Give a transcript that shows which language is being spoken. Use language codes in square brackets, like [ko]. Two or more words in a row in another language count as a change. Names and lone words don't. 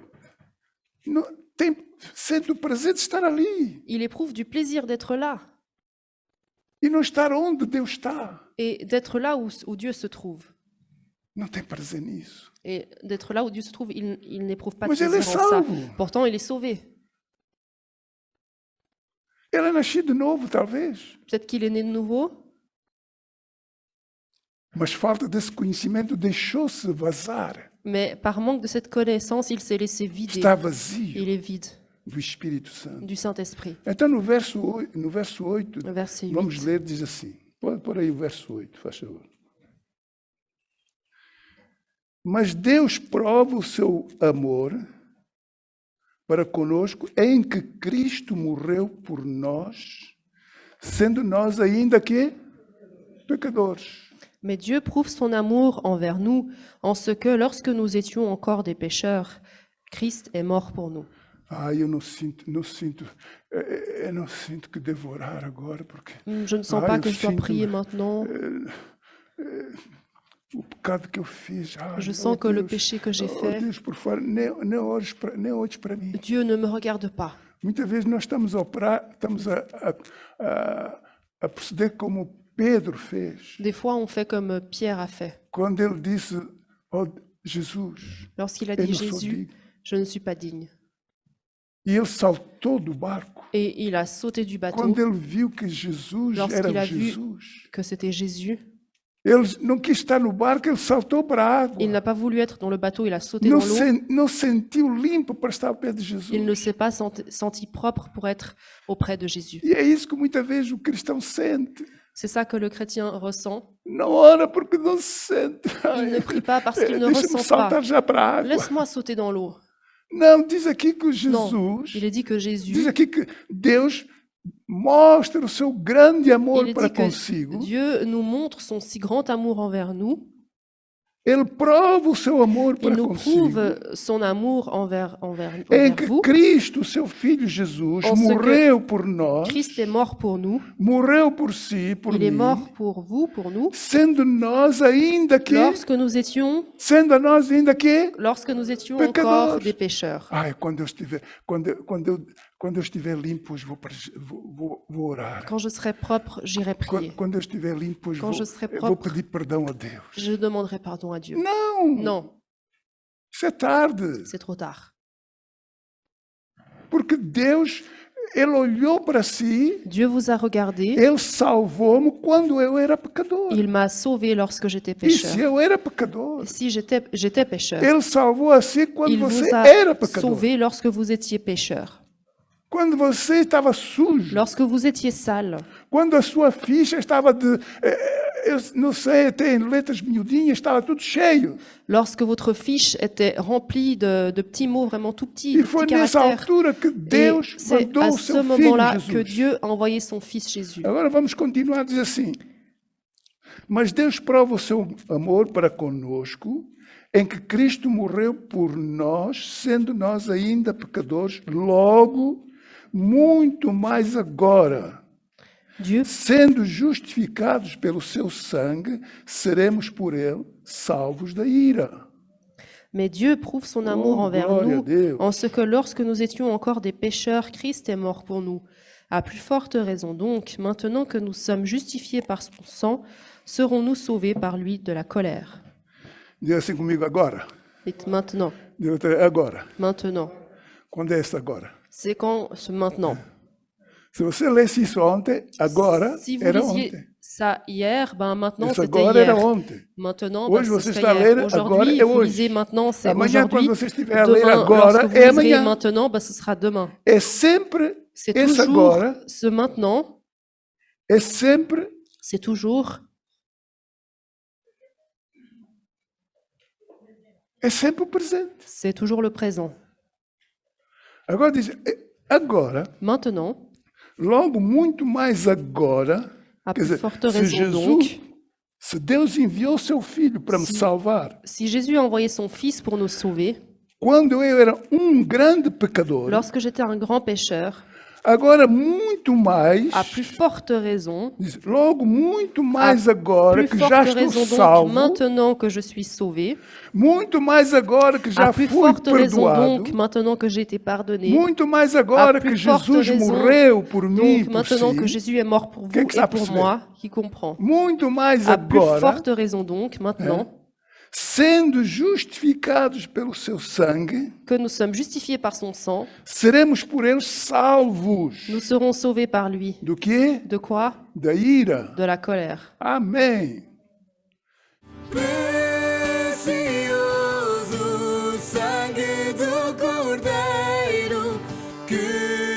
[pt] Não, sente o prazer de estar ali [fr] Il éprouve du plaisir d'être là [pt] e não estar onde Deus está. [fr] et d'être là où Dieu se trouve. [pt] Não tem prazer nisso. [fr] Et d'être là où Dieu se trouve, il n'éprouve pas de [pt] Mas ele [fr] plaisir [pt] é [fr] en ça. [pt] salvo. [fr] Pourtant, il est sauvé. [pt] Ele é nascido de novo, talvez. [fr] Peut-être qu'il est né de nouveau, [pt] Mas falta desse conhecimento deixou-se vazar. [fr] mais par manque de cette connaissance, il s'est laissé vider. [pt] Está vazio [fr] Il est vide [pt] do Espírito Santo. [fr] du Saint-Esprit. [pt] Então, no verso 8, [fr] Le verset [pt] vamos [fr] 8. [pt] ler, diz assim. Pode pôr aí o verso 8, faz favor. Mas Deus prova o seu amor para conosco em que Cristo morreu por nós, sendo nós ainda que pecadores. [fr] Mais Dieu prouve son amour envers nous en ce que, lorsque nous étions encore des pécheurs, Christ est mort pour nous. [pt] Eu não sinto que devo orar agora, porque [fr] Je ne sens pas [pt] eu [fr] que je dois [pt] sinto [fr] prier maintenant. [pt] o pecado que eu fiz. [fr] Je sens que le péché que j'ai fait, [pt] Deus, por favor, nem olhes para mim. [fr] Dieu ne me regarde pas. [pt] Muitas vezes nós estamos a proceder como Pedro fez, [fr] Des fois, on fait comme Pierre a fait. [pt] quando ele disse: "Oh Jesus, [fr] Lorsqu'il a [pt] eu [fr] dit [pt] não sou [fr] Jésus, [pt] digno." [fr] je ne suis pas digne. [pt] E ele saltou do barco. [fr] Et il a sauté du bateau, [pt] Quando ele viu que Jesus [fr] Lorsqu'il [pt] era [fr] a vu [pt] Jesus, [fr] que c'était Jésus. [pt] ele não quis estar no barco, ele saltou para a água. [fr] Il n'a pas voulu être dans le bateau, il a sauté dans l'eau. [pt] Não sentiu limpo para estar ao pé de Jesus. [fr] Il ne s'est pas senti propre pour être auprès de Jésus. [pt] E é isso que muitas vezes o cristão sente. [fr] C'est ça que le chrétien ressent. [pt] Não ora porque não se sente. [fr] Il ne prie pas parce qu'il ne [pt] Deixa-me [fr] ressent [pt] saltar [fr] pas. [pt] já para a água. [fr] Laisse-moi sauter dans l'eau. [pt] Não, diz aqui que [fr] Non, [pt] Jesus, [fr] il est dit que [pt] diz [fr] Jésus, [pt] aqui que Deus mostra o seu grande amor [fr] il est [pt] para [fr] dit que [pt] consigo. [fr] Dieu nous montre son si grand amour envers nous. [pt] Ele prova o seu amor [fr] Il [pt] para [fr] nous [pt] consigo. [fr] prouve son amour envers [pt] Em que [fr] vous. [pt] Cristo, seu Filho Jesus, [fr] En ce que [pt] morreu por nós, [fr] Christ est mort pour nous. [pt] morreu por si, por [fr] Il est [pt] mim, [fr] mort pour vous, pour nous. [pt] sendo nós ainda que, [fr] Lorsque nous étions encore [pt] Pecadores. [fr] des pécheurs. [pt] Quando eu estiver limpo, hoje vou orar. [fr] Quand je serai propre, j'irai prier. [pt] Quando eu estiver limpo, hoje [fr] Quand je serai [pt] vou [fr] propre, [pt] pedir perdão a Deus. [fr] Je demanderai pardon à Dieu. [pt] Não, [fr] Non, [pt] isso é tarde. [fr] c'est trop tard. [pt] Porque Deus, Ele olhou para si, [fr] Dieu vous a regardé. [pt] Ele salvou-me quando eu era pecador. [fr] Il m'a sauvé lorsque j'étais [pt] E se [fr] pécheur. [pt] eu era pecador, [fr] Et si j'étais pécheur, [pt] Ele salvou a si quando [fr] il [pt] você [fr] vous a [pt] era pecador. [fr] sauvé lorsque vous étiez pécheur. [pt] Quando você estava sujo. [fr] Lorsque vous étiez sale. [pt] Quando a sua ficha estava eu não sei, até em letras miudinhas, estava tudo cheio. [fr] Lorsque votre fiche était remplie de petits mots vraiment tout petits, [pt] E [fr] de [pt] foi [fr] petits [pt] nessa [fr] caractères. [pt] altura que [fr] Et [pt] Deus [fr] c'est [pt] mandou [fr] à [pt] o [fr] ce [pt] seu filho [fr] moment-là que [pt] Jesus. [fr] Dieu a envoyé son fils Jésus. [pt] Agora vamos continuar a dizer assim. Mas Deus prova o seu amor para conosco em que Cristo morreu por nós, sendo nós ainda pecadores, logo, muito mais agora, [fr] Dieu, [pt] sendo justificados pelo seu sangue, seremos por ele salvos da ira. [fr] mais Dieu prouve son amour [pt] Oh, [fr] envers [pt] glória a [fr] nous [pt] Deus. [fr] en ce que lorsque nous étions encore des pécheurs, Christ est mort pour nous. À plus forte raison donc, maintenant que nous sommes justifiés par son sang, serons-nous sauvés par lui de la colère. [pt] Diga assim comigo agora. [fr] Dites maintenant, [pt] Diga outra, agora. [fr] maintenant. [pt] Quando é esse agora? [fr] C'est quand ce maintenant. [pt] Se você lesse isso ontem, agora [fr] Si vous [pt] era [fr] lisiez [pt] ontem. [fr] ça hier, ben maintenant [pt] Isso [fr] c'était [pt] agora era [fr] hier. [pt] ontem. [fr] Maintenant, [pt] Hoje [fr] ben, [pt] você [fr] ce [pt] está a [fr] serait hier. [pt] ler, agora [fr] Aujourd'hui, [pt] é [fr] vous [pt] hoje. [fr] lisez maintenant, c'est [pt] Amanhã, [fr] aujourd'hui. [pt] quando você estiver a ler [fr] Demain, [pt] agora, [fr] lorsque vous [pt] é [fr] liserez [pt] amanhã. [fr] maintenant, ben, ce sera demain. [pt] É sempre [fr] C'est [pt] esse [fr] toujours [pt] agora, [fr] ce maintenant, [pt] é sempre [fr] c'est toujours [pt] o presente. [fr] c'est toujours le présent. [pt] Agora diz, agora, [fr] Maintenant, [pt] logo muito mais agora, [fr] à [pt] quer [fr] plus [pt] dizer, [fr] forte [pt] se [fr] raison donc, [pt] Jesus, se Deus enviou seu filho para me [fr] Si- [pt] salvar, [fr] si Jésus a envoyé son Fils pour nous sauver, [pt] quando eu era grande pecador, [fr] lorsque j'étais un grand pécheur, [pt] agora muito mais, [fr] à plus forte raison, [pt] diz, logo muito mais agora [fr] plus [pt] que já [fr] forte [pt] estou [fr] raison donc, [pt] salvo, [fr] maintenant que je suis sauvé, [pt] muito mais agora que já [fr] à plus [pt] fui [fr] forte raison [pt] perdoado, [fr] donc, maintenant que j'ai été pardonné, [pt] muito mais agora [fr] à plus [pt] que [fr] forte [pt] Jesus [fr] raison, [pt] morreu por mim, [fr] donc [pt] por [fr] maintenant que [pt] si, [fr] Jésus est mort pour vous [pt] Quem que ça [fr] et pour [pt] percebe? [fr] moi, qui comprend. [pt] muito mais [fr] À plus [pt] agora, [fr] forte raison donc, maintenant, [pt] sendo justificados pelo seu sangue, [fr] que nous sommes justifiés par son sang, [pt] seremos por ele salvos. [fr] nous serons sauvés par lui. [pt] Do quê? [fr] De quoi? [pt] Da ira. [fr] De la colère. [pt] Amém. Precioso sangue do Cordeiro que